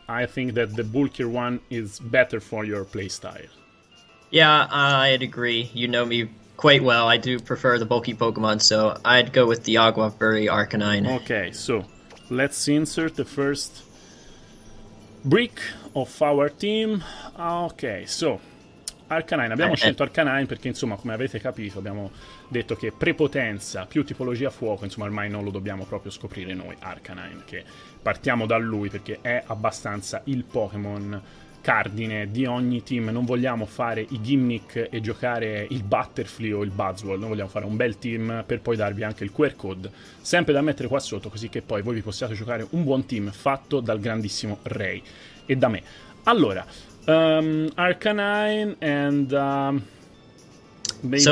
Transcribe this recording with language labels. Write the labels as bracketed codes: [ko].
[en] I think that the bulkier one is better for your playstyle. Yeah, I'd agree. You know me quite well. I do prefer the bulky Pokemon, so I'd go with the Agua Furry Arcanine. Okay, so let's insert the first brick of our team. [it] Ok, so Arcanine, abbiamo scelto Arcanine perché, insomma, come avete capito, abbiamo detto che prepotenza più tipologia fuoco, insomma, ormai non lo dobbiamo proprio scoprire noi Arcanine, che partiamo da lui perché è abbastanza il Pokémon cardine di ogni team. Non vogliamo fare i gimmick e giocare il Butterfly o il Buzzwole, noi vogliamo fare un bel team per poi darvi anche il QR code, sempre da mettere qua sotto, così che poi voi vi possiate giocare un buon team fatto dal grandissimo Ray e da me. [en] Allora, Arcanine and maybe